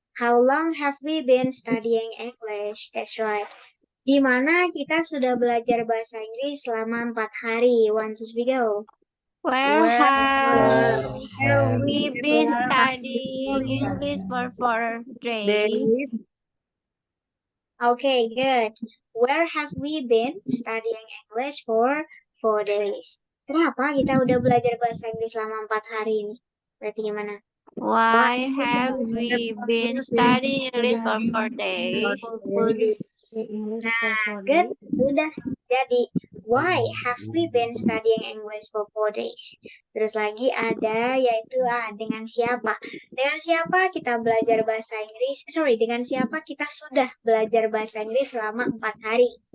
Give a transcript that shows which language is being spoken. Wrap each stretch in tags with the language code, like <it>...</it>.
<en>How long have we been studying English? That's right.</en> <id>Di mana kita sudah belajar bahasa Inggris selama 4 hari. 1, 2, 3, go.</id> <en>Where Where have Have we been studying English for 4 days? Okay, good. Where have we been studying English for 4 days?</en> <id>Kenapa kita udah belajar bahasa Inggris selama 4 hari ini? Berarti gimana?</id> <en>Why have we been studying English for 4 days? for this.</en> <id>Nah, good. Udah. Jadi,</id> <en>Why have we been studying English for 4 days?</en> <id>Terus lagi ada yaitu dengan siapa? Dengan siapa kita belajar bahasa Inggris? Sorry, dengan siapa kita sudah belajar bahasa Inggris selama 4 hari?</id>